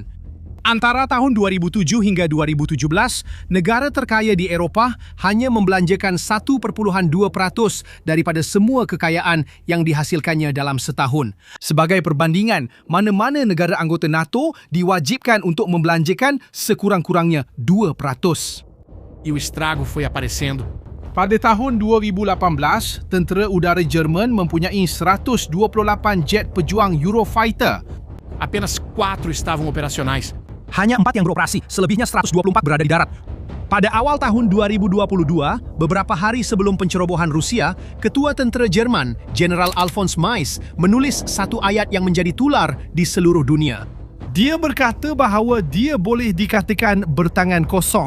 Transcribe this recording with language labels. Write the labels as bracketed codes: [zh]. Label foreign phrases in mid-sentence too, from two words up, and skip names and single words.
[ms] Antara tahun 2007 hingga 2017, negara terkaya di Eropah hanya membelanjakan 1.2% daripada semua kekayaan yang dihasilkannya dalam setahun. Sebagai perbandingan, mana-mana negara anggota NATO diwajibkan untuk membelanjakan sekurang-kurangnya 2%. [pt] E o estrago foi aparecendo. [ms] Pada tahun 2018, tentera udara Jerman mempunyai 128 jet pejuang Eurofighter. [pt] Apenas 4 estavam operacionais. [ms] Hanya 4 yang beroperasi, selebihnya 124 berada di darat. Pada awal tahun 2022, beberapa hari sebelum pencerobohan Rusia, Ketua Tentera Jerman, General Alfons Mais, menulis satu ayat yang menjadi tular di seluruh dunia. Dia berkata bahawa dia boleh dikatakan bertangan kosong.